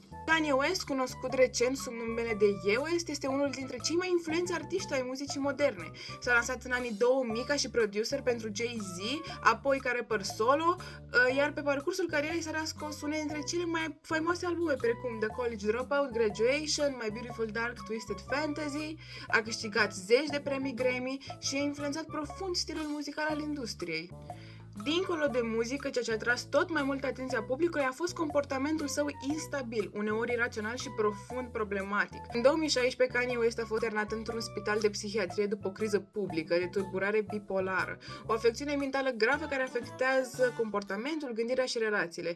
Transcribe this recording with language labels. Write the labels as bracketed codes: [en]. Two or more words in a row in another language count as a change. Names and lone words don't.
[ro] Kanye West, cunoscut recent sub numele de Ye West, este unul dintre cei mai influenți artiști ai muzicii moderne. S-a lansat în anii 2000 ca și producer pentru Jay-Z, apoi ca rapper solo, iar pe parcursul carierei s-a scos unele dintre cele mai faimoase albume, precum The College Dropout, Graduation, My Beautiful Dark Twisted Fantasy, a câștigat zeci de premii Grammy și a influențat profund stilul muzical al industriei. Dincolo de muzică, ceea ce a atras tot mai mult atenția publicului a fost comportamentul său instabil, uneori irațional și profund problematic. În 2016, Kanye West a fost internat într-un spital de psihiatrie după o criză publică de tulburare bipolară, o afecțiune mentală gravă care afectează comportamentul, gândirea și relațiile.